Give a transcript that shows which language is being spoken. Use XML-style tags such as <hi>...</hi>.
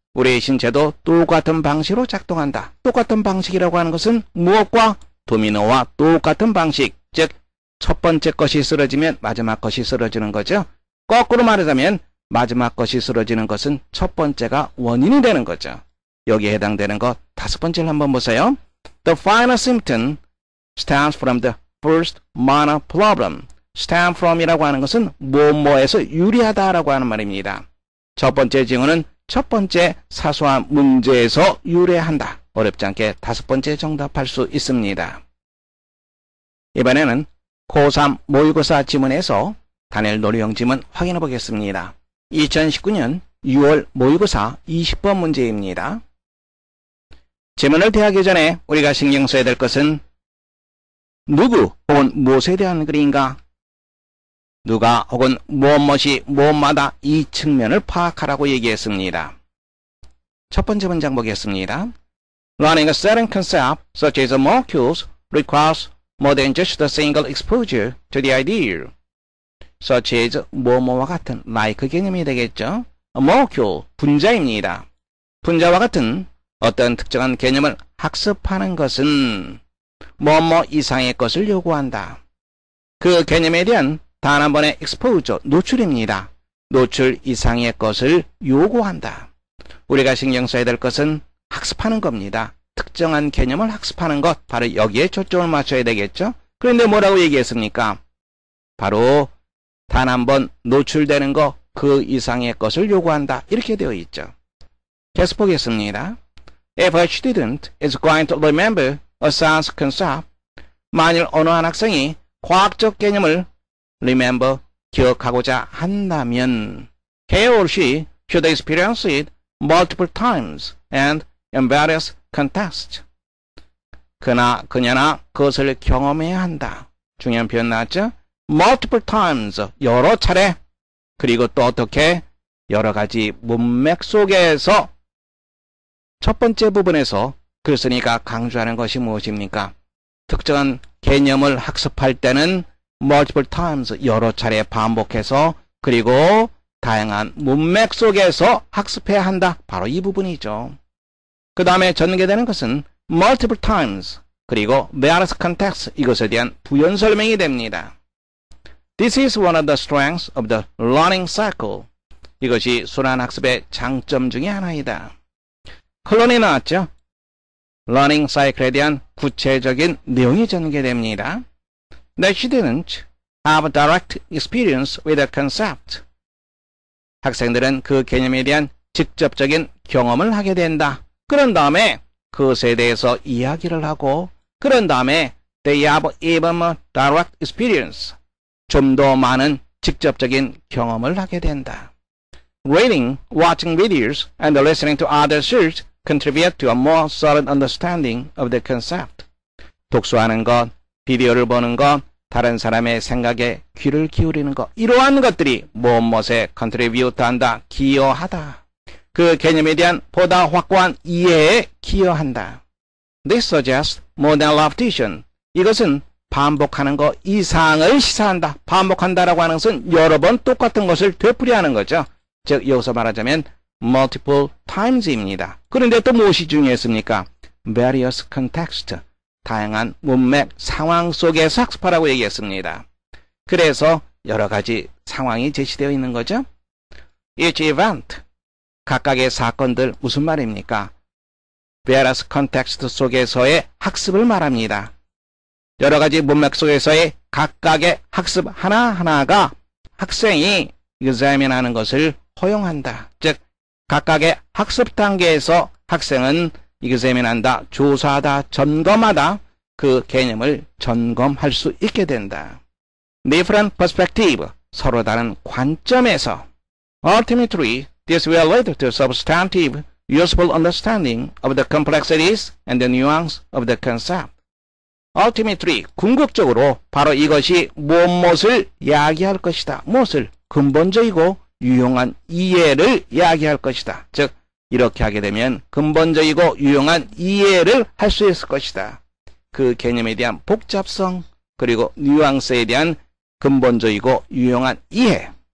<ko>우리의 신체도 똑같은 방식으로 작동한다. 똑같은 방식이라고 하는 것은 무엇과? 도미노와 똑같은 방식. 즉 첫 번째 것이 쓰러지면 마지막 것이 쓰러지는 거죠. 거꾸로 말하자면 마지막 것이 쓰러지는 것은 첫 번째가 원인이 되는 거죠. 여기에 해당되는 것 다섯 번째를 한번 보세요.</ko> <en>The final symptom stems from the first minor problem.</en> <ko>stem from이라고 하는 것은 뭐뭐에서 유래하다라고 하는 말입니다. 첫 번째 징후는 첫 번째 사소한 문제에서 유래한다. 어렵지 않게 다섯 번째 정답할 수 있습니다. 이번에는 고3 모의고사 지문에서 단일 논리형 지문 확인해 보겠습니다. 2019년 6월 모의고사 20번 문제입니다. 지문을 대하기 전에 우리가 신경 써야 될 것은 누구 혹은 무엇에 대한 글인가? 누가 혹은 무엇이 무엇마다 이 측면을 파악하라고 얘기했습니다. 첫 번째 문장 보겠습니다.</ko> <en>Learning a certain concept, such as molecules, requires more than just a single exposure to the idea.</en> <ko>Such as 뭐뭐와 같은 like 개념이 되겠죠. A molecule, 분자입니다. 분자와 같은 어떤 특정한 개념을 학습하는 것은 뭐뭐 이상의 것을 요구한다. 그 개념에 대한 단 한 번의 exposure, 노출입니다. 노출 이상의 것을 요구한다. 우리가 신경 써야 될 것은 학습하는 겁니다. 특정한 개념을 학습하는 것, 바로 여기에 초점을 맞춰야 되겠죠. 그런데 뭐라고 얘기했습니까? 바로 단 한 번 노출되는 것, 그 이상의 것을 요구한다. 이렇게 되어 있죠. 계속 보겠습니다.</ko> <en>If a student is going to remember a science concept,</en> <ko>만일 어느 한 학생이 과학적 개념을 remember, 기억하고자 한다면</ko> <en>he or she should experience it multiple times and in various contexts.</en> <ko>그녀나 그것을 경험해야 한다. 중요한 표현 나왔죠? multiple times, 여러 차례. 그리고 또 어떻게? 여러 가지 문맥 속에서. 첫 번째 부분에서 글쓴이가 강조하는 것이 무엇입니까? 특정한 개념을 학습할 때는 multiple times, 여러 차례 반복해서 그리고 다양한 문맥 속에서 학습해야 한다. 바로 이 부분이죠. 그 다음에 전개되는 것은 multiple times 그리고 various contexts, 이것에 대한 부연 설명이 됩니다.</ko> <en>This is one of the strengths of the learning cycle.</en> <ko>이것이 순환학습의 장점 중에 하나이다. 클론이 나왔죠. learning cycle에 대한 구체적인 내용이 전개됩니다.</ko> <en>They shouldn't have direct experience with a concept.</en> <ko>학생들은 그 개념에 대한 직접적인 경험을 하게 된다. 그런 다음에 그것에 대해서 이야기를 하고 그런 다음에</ko> <en>they have even more direct experience.</en> <ko>좀 더 많은 직접적인 경험을 하게 된다.</ko> <en>Reading, watching videos, and listening to others' contribute to a more solid understanding of the concept.</en> <ko>독서하는 것, 비디오를 보는 것, 다른 사람의 생각에 귀를 기울이는 것, 이러한 것들이 무엇에 contribute 한다, 기여하다. 그 개념에 대한 보다 확고한 이해에 기여한다.</ko> <en>This suggests more than repetition.</en> <ko>이것은 반복하는 것 이상을 시사한다. 반복한다라고 하는 것은 여러 번 똑같은 것을 되풀이하는 거죠. 즉 여기서 말하자면 multiple times입니다. 그런데 또 무엇이 중요했습니까? various context, 다양한 문맥, 상황 속에서 학습하라고 얘기했습니다. 그래서 여러 가지 상황이 제시되어 있는 거죠.</ko> <en>Each event,</en> <ko>각각의 사건들 무슨 말입니까? various context 속에서의 학습을 말합니다. 여러 가지 문맥 속에서의 각각의 학습 하나하나가 학생이 examine하는 것을 허용한다. 즉 각각의 학습 단계에서 학생은 examine한다, 조사하다, 점검하다, 그 개념을 점검할 수 있게 된다.</ko> <en>different perspective,</en> <ko>서로 다른 관점에서.</ko> <en>Ultimately, this will lead to substantive, useful understanding of the complexities and the nuance of the concept.</en> <ko>Ultimately, 궁극적으로 바로 이것이 무엇을 야기할 것이다. 무엇을? 근본적이고 유용한 이해를 야기할 것이다. 즉, 이렇게 하게 되면 근본적이고 유용한 이해를 할 수 있을 것이다. 그 개념에 대한 복잡성, 그리고 뉘앙스에 대한 근본적이고 유용한 이해.</ko>